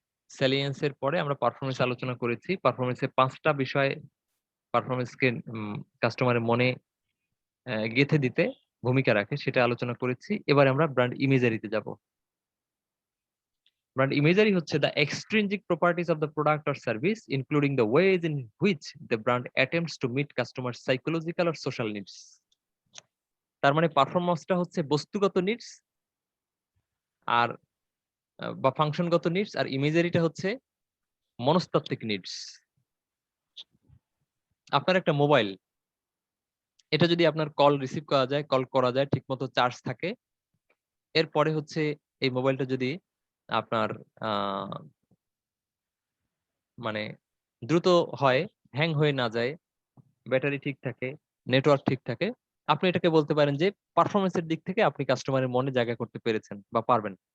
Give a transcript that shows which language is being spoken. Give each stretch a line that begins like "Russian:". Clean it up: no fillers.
Bangla: স্যালিয়েন্সের পরে আমরা পারফরমেন্স আলোচনা করেছি। পারফরমেন্সের 5টা বিষয় পারফরমেন্সকে কাস্টমারের মনে গেঁথে দিতে ভূমিকা রাখে, সেটা আলোচনা করেছি। এবার আমরা ব্র্যান্ড ইমেজারিতে যাব।
English: Brand imagery
Bangla: হচ্ছে
English: the extrinsic properties of the product or service, including the ways in which the brand attempts to meet customers' psychological or social needs.
Bangla: তার মানে পারফরম্যান্সটা হচ্ছে বস্তুগত নিডস আর বা ফাংশনগত নিডস, আর ইমেজারিটা হচ্ছে মনস্তাত্ত্বিক নিডস। আপনার একটা মোবাইল, এটা যদি আপনার কল রিসিভ করা যায়, কল করা যায়, ঠিকমতো চার্জ থাকে, এরপরে হচ্ছে এই মোবাইলটা যদি আপনার মানে দ্রুত হয়, হ্যাং হয়ে না যায়, ব্যাটারি ঠিক থাকে, নেটওয়ার্ক ঠিক থাকে, আপনি এটাকে বলতে পারেন যে পারফরমেন্সের দিক থেকে আপনি কাস্টমারের মনে জায়গা করতে পেরেছেন বা পারবেন।